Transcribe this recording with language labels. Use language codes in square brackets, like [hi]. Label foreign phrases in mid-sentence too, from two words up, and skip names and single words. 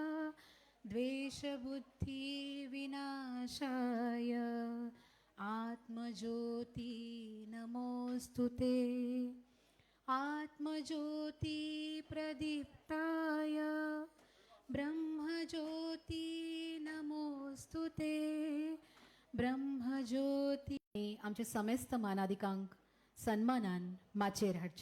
[sa] द्वेषबुद्धिविनाशाय आत्मज्योति नमोऽस्तु ते आत्मज्योति प्रदीप्ताय ब्रह्मज्योति नमोऽस्तु ते ब्रह्मज्योती. [kok] आमचे समेस्त मानाधिकांक सन्मानान माचेर हाडचे.